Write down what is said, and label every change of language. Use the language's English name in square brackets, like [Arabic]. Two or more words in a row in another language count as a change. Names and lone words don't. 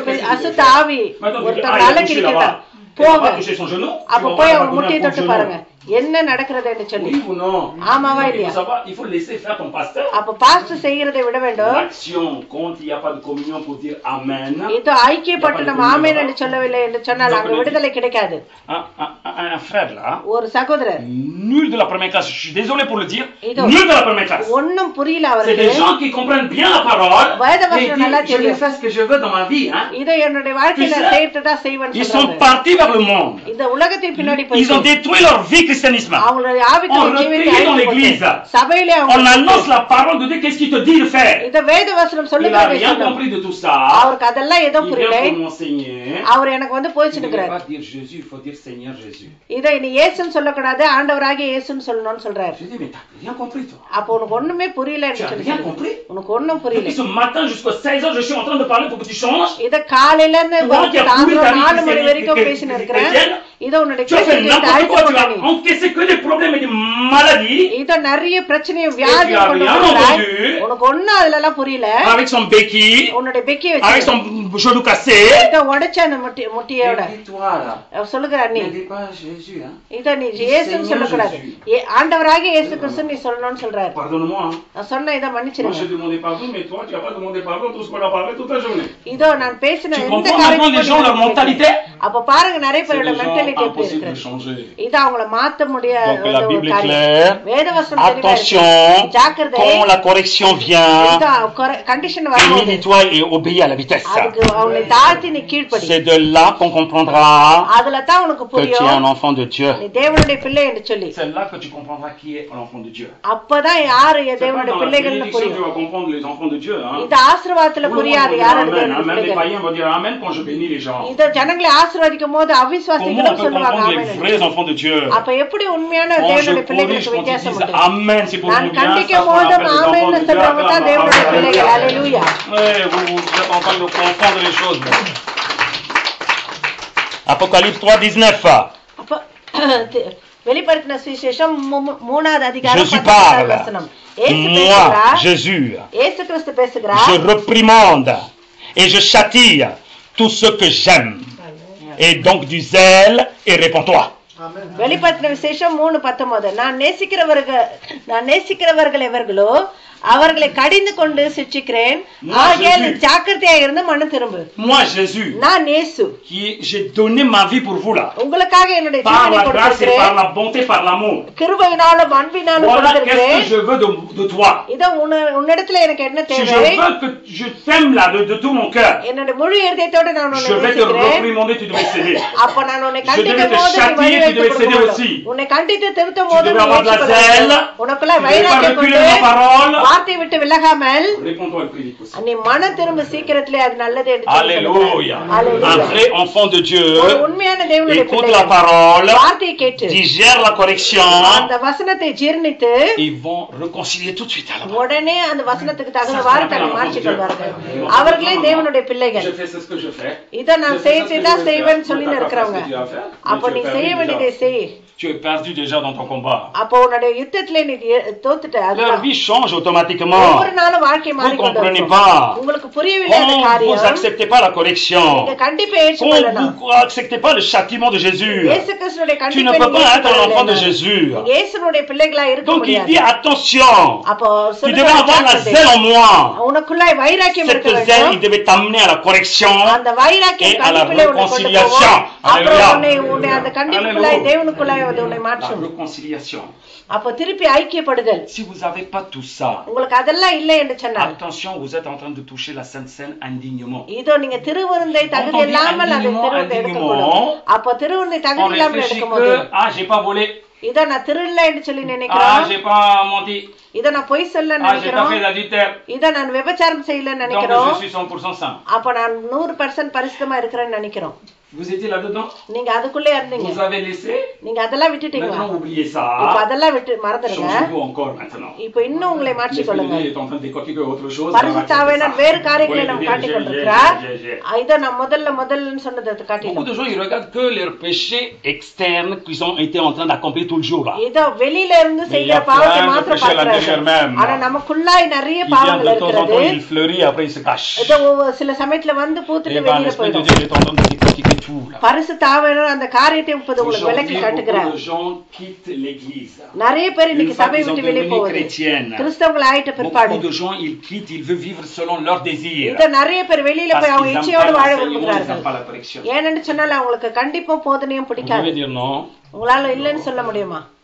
[French] Qu'est-ce que [Tamil] அசுத்த [French] tu veux [Tamil] ஆவி [French] faire? Maintenant, tu dis, [Tamil] ஒருத்தர் [French] ah, il a touché [Tamil] அலக்கிருக்கிறார். [French] là-bas. Tu [Tamil] போங்க. [French] vas toucher son genou. Tu [Tamil] அப்ப [French] vas [Tamil] போய் [French] voir, [Tamil] அவங்க [French] elle va [Tamil] முட்டியை [French] donner un coup [Tamil] தொட்டு [French] de [Tamil] பாருங்க [French] genou. [Tamil] என்ன நடக்கிறது என்று சொல்லி. [French] Oui ou non? [Tamil] ஆமாவா [French] Il [Tamil] இல்லையா? [French] faut savoir, il faut laisser faire ton pasteur. [Tamil] அப்ப பாஸ்டர் செய்யறதை விட வேண்டும். [French] L'action compte, il n'y a pas de communion pour dire Amen. [Tamil] இதோ ஐக்கியப்பட்டு நம்ம ஆமென் என்று சொல்லவில்லை என்று சொன்னால் அங்க விடுதலை கிடைக்காது. [French] Un frère là, [Tamil] ஒரு சகோதரர் [French] nul de la première classe, je suis désolé pour le dire, Idon. nul de la première classe. [Tamil] ஒண்ணும் புரியல [French] C'est [Tamil] அவருக்கு. [French] des gens qui comprennent bien la parole, [Tamil] வேத [French] mais [Tamil] வசனம் நல்லா [French] ils disent, je vais [Tamil] தெரியும். [French] faire ce que je veux dans ma vie. Hein. [Tamil] இதோ என்னுடைய வாழ்க்கையில [French] Tu sais, [Tamil] செய்யறதா செய்வேன்னு [French] Ils sont [Tamil] சொல்றாங்க. [French] partis vers le monde. [Tamil] இந்த உலகத்தை பின்னாடி [French] Ils ont [Tamil] போய் [French] détruit leur vie christianisme. [Tamil] அவங்களுடைய ஆவிக்குரிய [French] On [Tamil] ஜீவியத்தை [French] recueille dans [Tamil] அழித்து [French] l'église. [Tamil] போட்டு சபையிலே [French] On [Tamil] அவங்க [French] annonce la parole de Dieu, qu'est-ce qu'il te dit de faire. [Tamil] இந்த வேத வசனம் [French] Il n'a [Tamil] சொல்லுகிறது [French] rien compris de tout ça. [Tamil] அவருக்கு அதெல்லாம் ஏதோ [French] Il [Tamil] புரியல. [French] vient pour m'enseigner. [Tamil] அவர் எனக்கு வந்து [French] Il ne [Tamil] போயிட்டு [French] faut [Tamil] இருக்கிறார். [French] pas dire Jésus, il faut dire Seigneur Jésus. [Tamil] இதை நீ இயேசுன்னு சொல்லக்கூடாது ஆண்டவராகிய இயேசுன்னு சொல்லணும்னு சொல்றாரு. [French] Je dis, mais t'as rien compris toi. [Tamil] அப்போ உனக்கு ஒண்ணுமே புரியலன்னு [French] Tu as [Tamil] சொல்லி [French] rien compris. [Tamil] உனக்கு ஒண்ணும் புரியல. [French] Depuis ce matin jusqu'à 16h, je suis en train de parler pour que tu changes. [Tamil] இத காலையில இருந்து [French] Tu vois qu'il y a [Tamil] சாயந்தரம் [French] plus [Tamil] 4 மணி [French] d'amis [Tamil] வரைக்கும் [French] chrétiens. [Tamil] பேசிட்டு இருக்கிறேன். இதோ உன்னுடைய [French] Tu as fait [Tamil] கிறிஸ்துவின் [French] n'importe [Tamil] அழைத்து [French] quoi, tu [Tamil] கொண்டாடி. [French] as encaissé que des problèmes et des maladies. [Tamil] இதோ நிறைய பிரச்சனையும் [French] Et [Tamil] வியாதியும் [French] tu as [Tamil] கொண்டு [French] rien [Tamil] வந்தாய். [French] entendu. [Tamil] உனக்கு ஒண்ணும் அதுல எல்லாம் புரியல. [French] Avec son béquille, [Tamil] உன்னுடைய பெக்கி [French] avec [Tamil] வச்சு [French] son genou cassé. [Tamil] இத உடைச்ச அந்த முட்டியோட [French] Et toi là, [Tamil] சொல்லுகிறார் நீ [French] ne dis pas Jésus. Hein. [Tamil] இத நீ இயேசுன்னு சொல்லக்கூடாது. ஆண்டவராகிய இயேசு கிறிஸ்து நீ சொல்லணும்னு சொல்றாரு. [French] Pardonne-moi. Hein. [Tamil] நான் சொன்ன இத [French] Moi [Tamil] மன்னிச்சிருங்க. [French] j'ai demandé pardon, mais toi tu n'as pas demandé pardon tout ce qu'on a parlé toute la journée. [Tamil] இதோ நான் பேசின [French] Tu [Tamil] எந்த [French] comprends maintenant les gens, leur [Tamil] காரியத்தையும் [French] mentalité? [Tamil] அப்ப பாருங்க நிறைய [French] C'est [Tamil] பேரோட [French] des gens [Tamil] மென்டாலிட்டி எப்படி [French] impossible de [Tamil] இருக்கு. [French] changer. [Tamil] இது அவங்கள மாத்த முடியாத [French] Donc la [Tamil] ஒரு [French] Bible est [Tamil] காரியம். [French] claire. [Tamil] வேதவசனம் தெளிவா இருக்கு. [French] Attention, [Tamil] ஜாக்கிரதை. [French] quand la correction vient, [Tamil] கண்டிஷன் வரும்போது [French] humilie-toi et obéis à la vitesse. [Tamil] அதுக்கு அவனை தாழ்த்தி நீ கீழ்ப்படி. [French] C'est de là qu'on comprendra [Tamil] அதுல தான் உனக்கு [French] que tu es un [Tamil] புரியும் [French] enfant de Dieu. [Tamil] நீ தேவனுடைய பிள்ளை என்று சொல்லி. [French] C'est là que tu comprendras qui est l'enfant de Dieu. [Tamil] அப்பதான் யாரு [French] C'est pas [Tamil] தேவனுடைய [French] dans la [Tamil] பிள்ளைகள்னு [French] bénédiction que tu [Tamil] புரியும். [French] vas comprendre les enfants de Dieu. Hein. [Tamil] இது ஆசீர்வாதத்துல [French] Tout le monde [Tamil] புரியாது [French] va dire [Tamil] யாரு [French] Amen. [Tamil] தேவனுடைய [French] Même les [Tamil] பிள்ளைகள். [French] païens vont dire Amen quand je bénis les gens. [Tamil] இத ஜனங்களை ஆசீர்வதிக்கும் போது [French] Comment on [Tamil] அவிசுவாசிகளும் [French] peut [Tamil] சொல்லுவாங்க [French] comprendre les [Tamil] ஆமென். [French] vrais enfants de Dieu? [Tamil] அப்ப எப்படி உண்மையான [French] Quand je [Tamil] தேவனுடைய [French] corrige, [Tamil] பிள்ளைகளுக்கு [French] quand ils [Tamil] வித்தியாசம் [French] disent [Tamil] உண்டு? [French] Amen, c'est pour [Tamil] நான் [French] mon bien, ça [Tamil] கண்டிக்கும் [French] qu'on [Tamil] போதும் [French] appelle les enfants [Tamil] ஆமென்னு [French] de Dieu. [Tamil] சொல்றவங்க தான் தேவனுடைய பிள்ளைகள். அல்லேலூயா. [French] Vous êtes en train de confondre les choses. Apocalypse 3, 19. [Tamil] அப்ப வெளிப்படுத்தின சுவிசேஷம் 3வது அதிகாரம் [French] Jésus [Tamil] 19வது [French] parle. [Tamil] வசனம். இயேசு [French] Moi, [Tamil] பேசுகிறார். [French] Jésus, [Tamil] இயேசு கிறிஸ்து பேசுகிறார். [French] je reprimande et je châtie tous ceux que j'aime. Et donc du zèle et réponds-toi. [Tamil] வெளிப்படுத்தின விசேஷம் 3:19. நான் நேசிக்கிறவர்கள் எவர்களோ அவர்களை கடிந்து கொண்டு சிட்சிக்கிறேன். ஆகையால் ஜாக்கிரதையா இருந்து மனம் திரும்பு. [French] Moi, Jésus, [Tamil] நான் இயேசு, [French] j'ai donné ma vie pour vous là. [Tamil] உங்களுக்காக என்னுடைய [French] Par [Tamil] ஜீவனை [French] la grâce et [Tamil] கொடுத்திருக்கிறேன். [French] par la bonté, par l'amour. [Tamil] கிருபையினாலும் அன்பினாலும் [French] Voilà qu'est-ce que [Tamil] கொடுத்திருக்கிறேன். [French] je veux de toi. [Tamil] இதோ உன்னிடத்துல எனக்கு என்ன [French] Si je [Tamil] தேவை? [French] veux que je t'aime là de tout mon cœur, [Tamil] என்னுடைய முழு இதயத்தோட நான் உன்னை [French] je vais te [Tamil] நேசிக்கிறேன். [French] reprimander, tu devais céder. [Tamil] அப்ப நான் உன்னை [French] Je [Tamil] கண்டிக்கும் [French] devais te [Tamil] போது நீ [French] châtier, [Tamil] வழி [French] tu [Tamil] வைத்துக் [French] devais céder [Tamil] கொடுக்க [French] aussi. [Tamil] வேண்டும். உன்னை கண்டித்து திருத்தும் [French] Tu [Tamil] போது [French] devais [Tamil] நீ [French] avoir de la [Tamil] ஏற்றுக்கொள்ள [French] zèle. [Tamil] வேண்டும். உனக்குள்ள [French] Tu devais pas [Tamil] வைராக்கியம் [French] reculer [Tamil] கொண்டு [French] ma parole. [Tamil] வார்த்தை விட்டு விலகாமல் [French] Réponds-toi le plus vite possible. [Tamil] நீ மன திரும்ப சீக்கிரத்திலே அது நல்லது என்று சொல்லி [French] Alléluia. [Tamil] சொல்லுகிறார். [French] Un vrai enfant de Dieu [Tamil] ஒரு உண்மையான தேவனுடைய [French] écoute [Tamil] பிள்ளை [French] la parole, [Tamil] வார்த்தையை கேட்டு [French] digère la correction, [Tamil] அந்த வசனத்தை ஜீர்ணித்து [French] ils vont réconcilier tout de suite à la base. [Tamil] உடனே அந்த வசனத்துக்கு தகுந்தவாறு தன்னை மாற்றிக் கொள்வார்கள். அவர்களே தேவனுடைய பிள்ளைகள். [French] Je fais ce que je fais. [Tamil] இதை நான் செய்தான் செய்வேன் சொல்லி இருக்கிறவங்க. அப்போ நீ செய்ய வேண்டியதை செய். [French] Tu es perdu déjà dans ton combat. [Tamil] அப்போ உன்னுடைய யுத்தத்திலே நீ தோத்துட்ட. [French] Leur vie change automatiquement. [Tamil] ஒவ்வொரு நாளும் வாழ்க்கை [French] Vous [Tamil] மாறிக்கொண்டு [French] comprenez [Tamil] இருக்கும். [French] pas. [Tamil] உங்களுக்கு புரியவில்லை அந்த [French] Quand vous [Tamil] காரியம். [French] n'acceptez pas la correction, [Tamil] நீங்க கண்டிப்பா [French] quand [Tamil] ஏற்றுக்கொள்ளணும். [French] vous n'acceptez pas le châtiment de Jésus, [Tamil] இயேசு கிறிஸ்துவினுடைய [French] tu ne [Tamil] கண்டிப்பை [French] peux [Tamil] நீங்க [French] pas être un enfant de [Tamil] ஏற்றுக்கொள்ளணும். [French] Jésus. [Tamil] நீங்க இயேசுனுடைய பிள்ளைகளா இருக்க [French] Donc il [Tamil] முடியாது. [French] dit attention, [Tamil] அப்போ [French] tu devais avoir la zèle en moi. [Tamil] உனக்குள்ளாய் வைராக்கியம் இருக்க [French] Cette zèle, il [Tamil] வேண்டும். [French] devait t'amener à la correction [Tamil] அந்த வைராக்கியம் [French] et à la [Tamil] கண்டிப்பிலே உன்னை கொண்டு [French] réconciliation. [Tamil] போகும். அப்புறம் [French] Alléluia. [Tamil] உன்னை அந்த கண்டிப்புக்குள்ளாய் தேவனுக்குள்ளாய் அது உன்னை [French] La [Tamil] மாற்றும். [French] réconciliation. [Tamil] அப்போ திருப்பி ஐக்கியப்படுதல். [French] Si vous n'avez pas tout ça, [Tamil] உங்களுக்கு அதெல்லாம் இல்லை என்று சொன்னால் [French] attention, vous êtes en train de toucher la Sainte Seine indignement. [Tamil] இதோ நீங்க திருவிருந்தை தகுதி இல்லாமல் அந்த திருவிருந்தை எடுக்கக்கூடும். அப்போ திருவிருந்தை [French] On [Tamil] தகுதி இல்லாமல் [French] réfléchit [Tamil] எடுக்கும்போது [French] que, ah, j'ai pas volé, [Tamil] இதோ நான் திருடல என்று சொல்லி [French] ah, [Tamil] நினைக்கிறோம். [French] j'ai pas menti, [Tamil] இதோ நான் பொய் சொல்ல [French] ah, j'ai pas [Tamil] நினைக்கிறோம். [French] fait d'adultère. [Tamil] இதோ நான் விபச்சாரம் செய்யல [French] Donc [Tamil] நினைக்கிறோம். [French] je suis 100% saint. [Tamil] அப்ப நான் 100% பரிசுத்தமா இருக்கிறேன்னு நினைக்கிறோம். [French] Vous étiez là-dedans? [Tamil] நீங்க அதுக்குள்ளே இருந்தீங்க. [French] Vous avez laissé? [Tamil] நீங்க அதெல்லாம் விட்டுட்டீங்களா? [French] Maintenant oubliez [Tamil] இப்ப [French] ça. [Tamil] அதெல்லாம் விட்டு மறந்துடுங்க. [French] Changez-vous encore maintenant. [Tamil] இப்ப இன்னும் உங்களை [French] L'Esprit de [Tamil] மாற்றிக்கொள்ளுங்க. [French] Dieu est en train de décortiquer autre chose. [Tamil] பரிசுத்தாவியானவர் வேறு காரியங்களை நாம் காட்டிக் [French] J'ai. [Tamil] கொண்டிருக்கிறார். இதை நான் முதல்லன்னு சொன்னதை [French] Beaucoup [Tamil] காட்டிலும் [French] de gens ils regardent que leurs péchés externes qu'ils ont été en train d'accomplir tout le jour là. [Tamil] இதோ வெளியில இருந்து [French] Il y [Tamil] செய்கிற [French] a [Tamil] பாவத்தை [French] plein de [Tamil] மாத்திரம் [French] péchés à l'intérieur [Tamil] பார்க்கிறார்கள். [French] même. [Tamil] ஆனா நமக்குள்ளாய் நிறைய [French] Il vient [Tamil] பாவங்கள் [French] de temps en [Tamil] இருக்கிறது. [French] temps, il fleurit, après il se cache. [Tamil] இதோ சில சமயத்துல வந்து பூத்துட்டு [French] Et ben, [Tamil] வெளியில [French] l'Esprit de [Tamil] போயிடும். [French] Dieu est en train de décortiquer tout là. [Tamil] பரிசுத்தாவியானவர் அந்த காரியத்தை இப்போது உங்களுக்கு [French] Aujourd'hui, [Tamil] விளக்கி காட்டுகிறார். [French] beaucoup de gens quittent l'église. [Tamil] நிறைய பேர் இன்னைக்கு [French] Une fois [Tamil] சபை [French] qu'ils ont [Tamil] விட்டு வெளியே [French] devenu [Tamil] போகுது. [French] chrétiennes, [Tamil] கிறிஸ்தவங்கள் ஆயிட்ட பிற்பாடு [French] beaucoup de gens ils quittent, ils veulent vivre selon leurs désirs. [Tamil] இத நிறைய பேர் வெளியில [French] Parce [Tamil] போய் அவங்க [French] qu'ils n'aiment [Tamil] இச்சையோடு [French] pas [Tamil] வாழ [French] l'enseignement, ils [Tamil] விரும்புகிறார்கள். [French] n'aiment pas la correction. [Tamil] ஏனென்று சொன்னால் அவங்களுக்கு கண்டிப்பும் போதனையும் [French] Vous [Tamil] பிடிக்காது. [French] devez dire non, [Tamil] உங்களால இல்லைன்னு சொல்ல முடியுமா?